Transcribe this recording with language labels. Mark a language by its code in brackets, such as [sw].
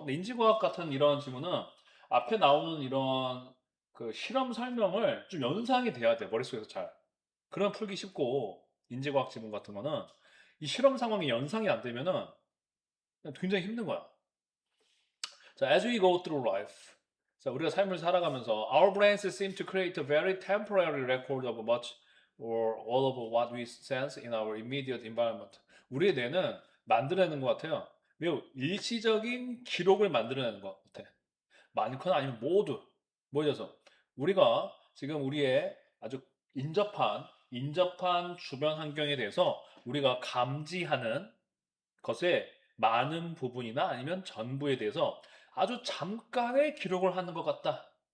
[ko] 근데 인지과학 같은 이런 지문은 앞에 나오는 이런 그 실험 설명을 좀 연상이 돼야 돼, 머릿속에서 잘. 그럼 풀기 쉽고, 인지과학 지문 같은 거는 이 실험 상황이 연상이 안 되면은 굉장히 힘든 거야. 자, [en] as we go through life. [ko] 자, 우리가 삶을 살아가면서 [en] our brains seem to create a very temporary record of much or all of what we sense in our immediate environment. [ko] 우리의 뇌는 만들어내는 것 같아요. 매우 일시적인 기록을 만들어내는 것 같아. 많거나 아니면 모두 모여서 우리가 지금 우리의 아주 인접한 주변 환경에 대해서 우리가 감지하는 것의 많은 부분이나 아니면 전부에 대해서 아주 잠깐의 기록을 하는 것 같다.